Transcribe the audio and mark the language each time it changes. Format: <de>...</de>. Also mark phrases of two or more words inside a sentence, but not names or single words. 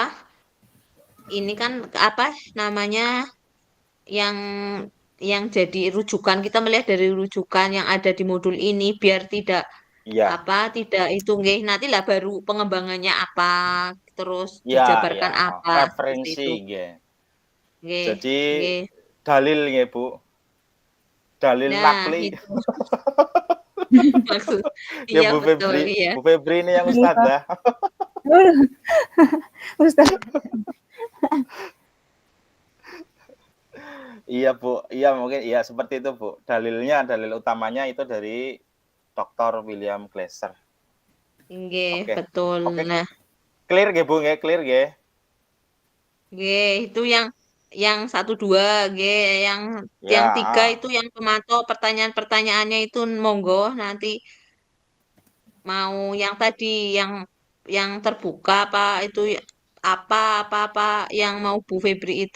<id>Ini kan apa namanya yang jadi rujukan kita melihat dari rujukan yang ada di modul ini biar tidak Iya, apa tidak itu nggih nanti lah baru pengembangannya apa terus iya, iya, dijabarkan heeh, apa seperti referensi itu. nggih. Nggih, Jadi nggih. dalil nggih, Bu. Dalil Nah, nakli. itu maksud. Ya Iya, Bu betul, Febri. iya. Bu Febri ini yang Iya, Pak. ustadzah. Ustaz. Iya Bu, iya mungkin iya seperti itu Bu. Dalil utamanya itu dari Dr. William Glasser. Nggih, Oke, betul. oke, Nah, clear nggih Bu nggih, clear nggih. nggih, itu yang 1 2, nggih, yang Ya, 3 itu yang pemantau pertanyaan-pertanyaannya itu monggo nanti mau yang tadi yang terbuka apa itu apa yang mau Bu Febri itu</id>